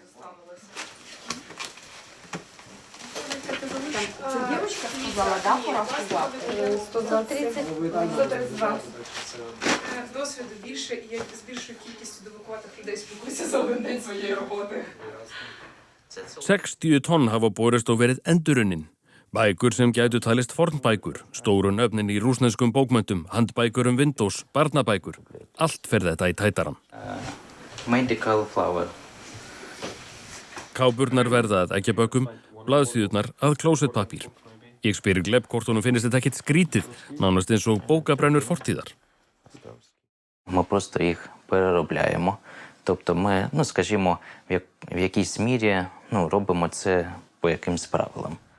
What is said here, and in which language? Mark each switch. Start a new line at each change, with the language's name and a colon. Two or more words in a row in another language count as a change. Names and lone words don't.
Russian: Девочка сказала, да, порахував? 132.
Ukrainian: Досвіду більше, і я з більшою кількістю довикуватих людей спілкуюся за один день своєї роботи.
Icelandic: 60 tonn hafa borist og verið endurunnin. Bækur sem gætu talist fornbækur, stóru nöfnin í rússneskum bókmenntum, handbækur Windows, barnabækur. Allt fer þetta í tætaran.
English: Medical flower.
Icelandic: Kápurnar verða að eggjabökkum, blaðsíðurnar að klósettpapír. Ég spyr Gleb hvort honum finnist þetta ekkert skrítið, nánast eins og bókabrennur fortíðar.
Ukrainian: Ми просто їх переробляємо. Тобто ми, скажімо, в якійсь мірі робимо це по якимсь правилам.